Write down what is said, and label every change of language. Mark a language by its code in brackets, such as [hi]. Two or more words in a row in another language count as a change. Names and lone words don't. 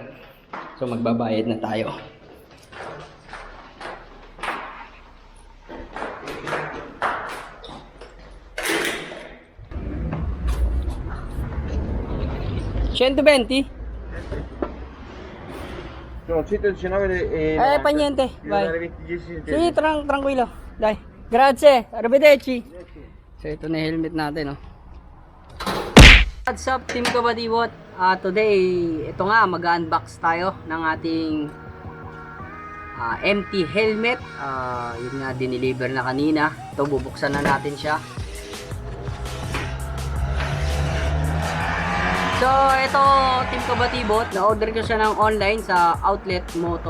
[tl] So magbabayad na tayo. $120. [it] No, 119 Pa niente, vai. 20 Sì, tranquillo. Dai. Grazie. Arrivederci. [tl] So ito na yung helmet natin, no. [en] What's up, Team Kabatibot? [tl] Today, ito nga, mag-unbox tayo ng ating empty helmet. Yun nga, dineliver na kanina. Ito, bubuksan na natin siya. So, ito, Team Kabatibot, na-order ko siya ng online sa outlet Moto.